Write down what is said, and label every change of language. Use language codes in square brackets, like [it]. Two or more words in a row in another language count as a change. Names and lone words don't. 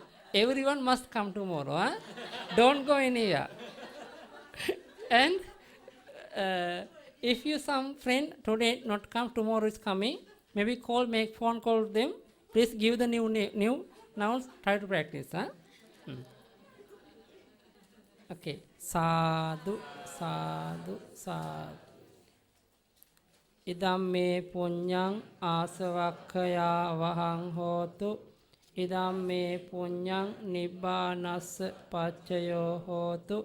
[en] Everyone must come tomorrow. Huh? Don't go anywhere. And if you some friend today not come, tomorrow is coming, maybe make phone call them. Please give the new nouns. Try to practice. Huh? Okay. [pi] Sadhu. Idam me punyang asavakkaya vahang hotu. Idam me punyang nibbanas paccayo hotu.